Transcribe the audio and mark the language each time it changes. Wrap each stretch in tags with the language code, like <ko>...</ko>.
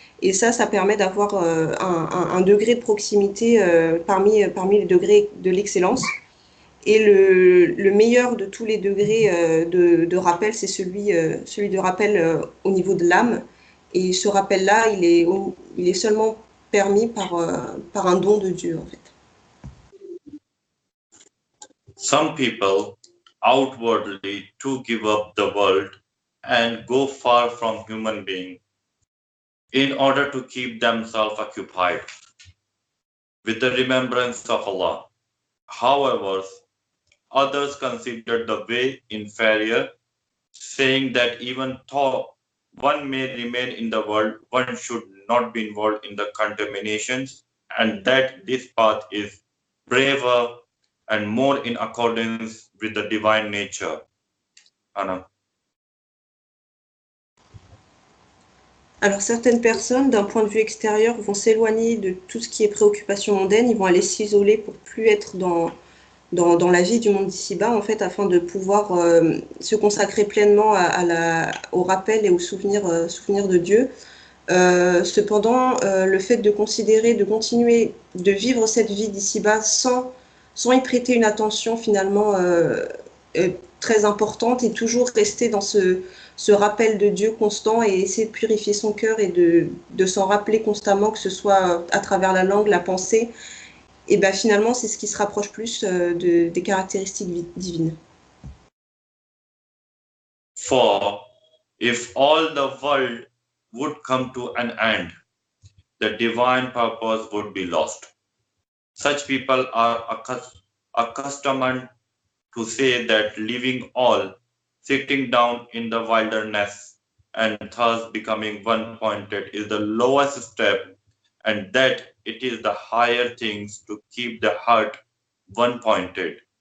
<fr>Et ça permet d'avoir un degré de proximité parmi les degrés de l'excellence. Et le meilleur de tous les degrés de rappel, c'est celui de rappel au niveau de l'âme. Et ce rappel-là, il est seulement permis par un don de Dieu, en fait.</fr> <en>Some people outwardly to give up the world and go far from human being in order to keep themselves occupied with the remembrance of Allah. However, others consider the way inferior, saying that even though one may remain in the world, one should not be involved in the contaminations, and that this path is braver and more in accordance with the divine nature. Anna.</en> <fr>Alors certaines personnes, d'un point de vue extérieur, vont s'éloigner de tout ce qui est préoccupation mondaine, ils vont aller s'isoler pour plus être dans la vie du monde d'ici-bas, en fait, afin de pouvoir se consacrer pleinement au rappel et au souvenir de Dieu. Cependant, le fait de considérer, de continuer de vivre cette vie d'ici-bas sans y prêter une attention finalement très importante et toujours rester dans ce rappel de Dieu constant et essayer de purifier son cœur et de s'en rappeler constamment, que ce soit à travers la langue, la pensée, et ben finalement c'est ce qui se rapproche plus des caractéristiques divines.</fr> <en>For if all the world would come to an end, the divine purpose would be lost. Such people are accustomed to say that leaving all, sitting down in the wilderness, and thus becoming one-pointed is the lowest step, and that it is the higher things to keep the heart one-pointed.</en>